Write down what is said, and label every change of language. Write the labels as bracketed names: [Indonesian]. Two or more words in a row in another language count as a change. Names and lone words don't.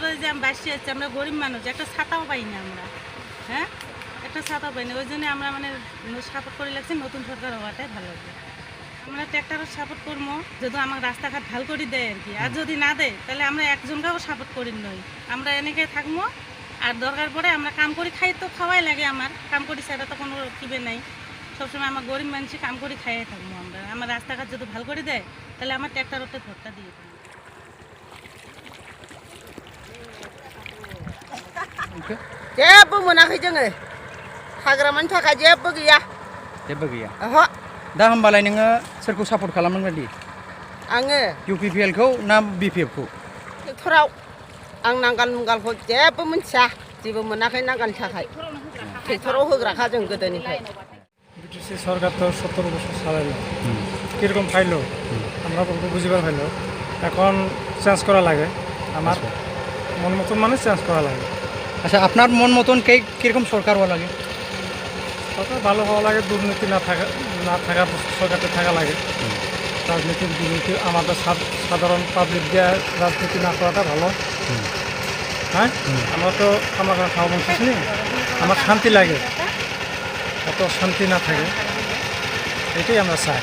[Bangla] যে আমি বাসি আসছি আমরা গরিব মানুষ একটা ছাতাও পাই না আমরা হ্যাঁ একটা ছাতা পাই না ওই জন্য আমরা মানে সাপোর্ট করে লাগছি নতুন সরকার হওয়াটাই ভালো লাগে আমরা ট্র্যাক্টরও সাপোর্ট করবো যদি আমার রাস্তাঘাট ভালো করে দেয় আর কি আর যদি না দেয় তাহলে আমরা একজনকেও সাপোর্ট করি নই আমরা এনেকে থাকবো আর দরকার পড়ে আমরা কাম করি খাই তো খাওয়াই লাগে আমার কাম করি সেটা তো কোনো কিবে নাই সবসময় আমার গরিব মানুষই কাম করি খাইয়ে থাকবো আমরা আমার রাস্তাঘাট যদি ভালো করে দেয় তাহলে আমার ট্র্যাক্টরতে ভোটটা দিয়ে দেবো [Bodo] जेबो मोनाखै जोङो हाग्रामानि थाखाय जेबो गैया जेबो गैया ओहो दा होमबालाय नोङो सोरखौ सापर्ट खालामदों बायदि आङो UPPL खौ ना BPF खौ ट्रेक्टराव आं नांगाल मुंगालखौ जेबो मिथिया जेबो मोनाखै नांगालनि थाखाय ट्रेक्टराव होग्राखा जों गोदोनिफ्राय [Bangla] বিটিসি সরকার তো 17 বছর চালাইলো কিরকম পাইলো আমরা বলতে বুঝিবার পাইলো এখন চেঞ্জ করা লাগে আমার মন মতন মানে চেঞ্জ করা লাগে আচ্ছা আপনার মন মতন কিরকম সরকার হওয়া লাগে সরকার ভালো হওয়া লাগে দুর্নীতি না থাকা সরকারটা থাকা লাগে রাজনীতির দুর্নীতি আমাদের সাধারণ পাবলিক দিয়ে রাজনীতি না করাটা ভালো হ্যাঁ আমরা তো আমার খাওয়া বলতেছি না আমার শান্তি লাগে এত শান্তি না থাকে এটাই আমরা চাই